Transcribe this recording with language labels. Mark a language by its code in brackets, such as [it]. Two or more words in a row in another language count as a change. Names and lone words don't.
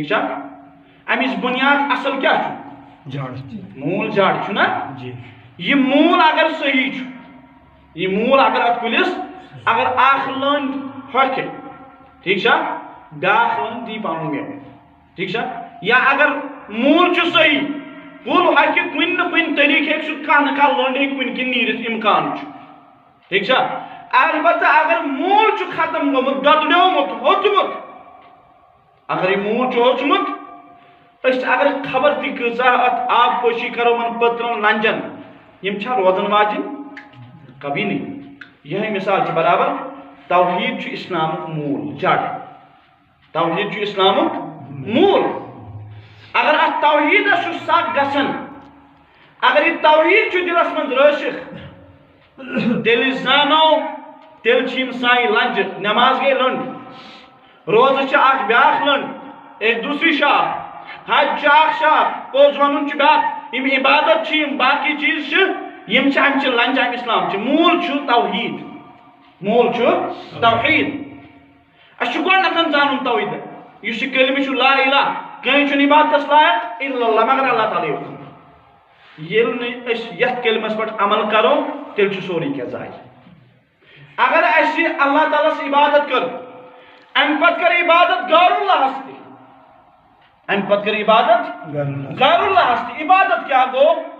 [ks] چھا امِچ بُنیاد اصل کیٛاہ چھُ موٗل جڑ چھُنہ یہِ موٗل اگر صحیح چھُ یہِ موٗل اگر اتھ کُلِس اگر اکھ لٔنٛڈ ہۄکھِ ٹھیٖک چھا بیٛاکھ لٔنٛڈ دی پنُن مٮ۪وٕ ٹھیٖک چھا یا اگر موٗل چھُ صحیح کُل ہۄکھِ کُنہِ نہٕ کُنہِ طریٖقہٕ ہیٚکہِ سُہ کانٛہہ نہ کانٛہہ لٔنٛڈ ہیٚکہِ کُنہِ کِنۍ نیٖرِتھ اِمکان چھُ ٹھیٖک چھا البتہ اگر موٗل چھُ ختم گوٚمُت دۄدریومُت ہوٚژمُت اگر یہِ موٗل چھُ ہوٚژمُت أسۍ اگر خبر تہِ کۭژاہ اتھ آب پٲشی کرو یِمن پٔترن لنجن یِم چھا روزن واجِنۍ [ur] کبھی نہیں [ks] یہے مثال چھِ برابر توحیٖد چھُ اسلامُک موٗل جڑ توحیٖد چھُ اسلامُک موٗل اگر اتھ توحیٖدس چھُ سگ گژھان اگر یہِ توحیٖد چھُ دِلس منٛز رٲسِکھ تیٚلہِ زانو تیٚلہِ چھِ یِم سانہِ لنجہِ نٮ۪ماز گٔے لٔنٛڈ روزٕ چھِ اکھ بیٛاکھ لٔنٛڈ [ur] ایک دوسری [ks] شاخ حج چھُ اکھ شاخ پوٚز ونُن چھُ بیٛاکھ یِم عبادت چھِ یِم باقٕے چیٖز چھِ یم چھ امچ لنج ام اسلام چھ مول چھ توحید مول چھ توحید اش گۄڈنیٚتھ زانُن توحید یُس یہِ کلمہ چھ [ar] لا الہ [ks] کٕہٕنۍ چھُنہٕ عبادتس لایق [ar] الا اللہ [ks] مگر اللہ تعالیٰ یوت ییٚلہِ نہٕ أسۍ یتھ کلمس پٮ۪ٹھ عمل کرو تیٚلہِ چھُ سورُے کینٛہہ ضایع اگر اَسہِ اللہ تعالیٰ ہس عبادت کر امہِ پتہٕ کر عبادت غیر اللہس تہِ امہِ پتہٕ کر عبادت غیر اللہس تہِ عبادت کیٛاہ گوٚو